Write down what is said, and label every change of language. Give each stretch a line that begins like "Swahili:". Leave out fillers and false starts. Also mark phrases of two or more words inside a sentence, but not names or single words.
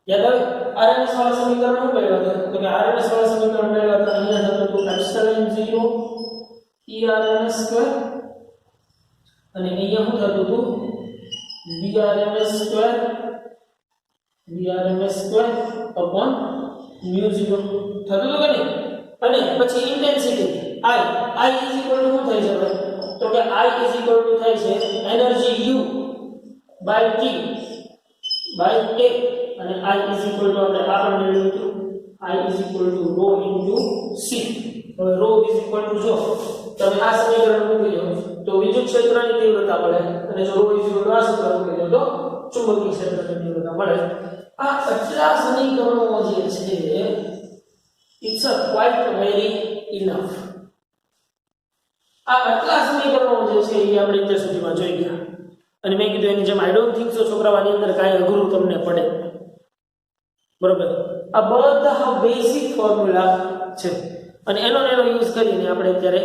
Gujarati: યાદ આવે આરએમએસ વાળા સમીકરણ શું મેળવ્યા હતા તો કે આરએમએસ વાળા સમીકરણ મેળવ્યા હતા અહીંયા થતું હતું એપ્સિલોન 0
English: erms square
Gujarati: અને અહીંયા શું થતું હતું
English: vrms square upon mu 0
Gujarati: થતું હતું કે નહીં અને પછી ઇન્ટેન્સિટી
English: I is equal to
Gujarati: શું થાય છે ભાઈ તો કે
English: I is equal to
Gujarati: થાય છે એનર્જી
English: U by T by A
Gujarati: અને
English: I is equal to
Gujarati: આપણે આગળ મેળવ્યું હતું
English: I is equal to rho into C
Gujarati: હવે
English: rho is equal to
Gujarati: જો તમે આ સમીકરણ મૂકી દો તો વિદ્યુત ક્ષેત્રની તીવ્રતા મળે અને જો
English: rho is equal to
Gujarati: આ સૂત્ર મૂકી દો તો ચુંબકીય ક્ષેત્રની તીવ્રતા મળે આ આટલા સમીકરણો જે છે
English: it's a quite very enough
Gujarati: આ આટલા સમીકરણો જે છે એ આપણે અત્યાર સુધીમાં જોઈ ગયા અને મેં કીધું એની જેમ
English: I don't think so
Gujarati: છોકરાઓની અંદર કાંઈ અઘરું તમને પડે બરોબર આ બધા
English: basic formula
Gujarati: છે અને એનો યુઝ કરીને આપણે અત્યારે